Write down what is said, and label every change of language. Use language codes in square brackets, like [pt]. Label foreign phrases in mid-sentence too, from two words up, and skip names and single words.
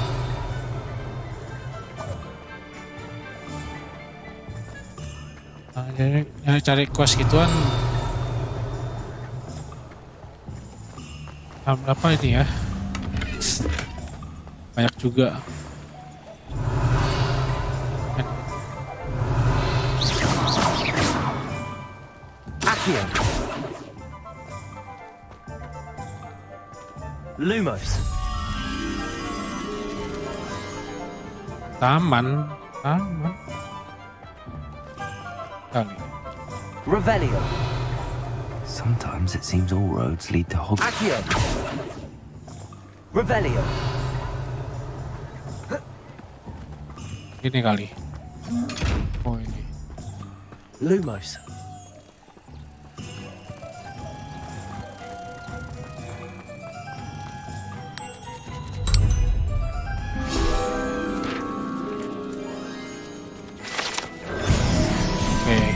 [id] Nah, jadi cari quest gituan. Apa ini ya? Banyak juga. Accio. Lumos. Taman. Kali. Revelio. [en] Sometimes it seems all roads lead to Hob. [id] Accio. Revelio. Ini kali. Oh ini. Lumos. Oke.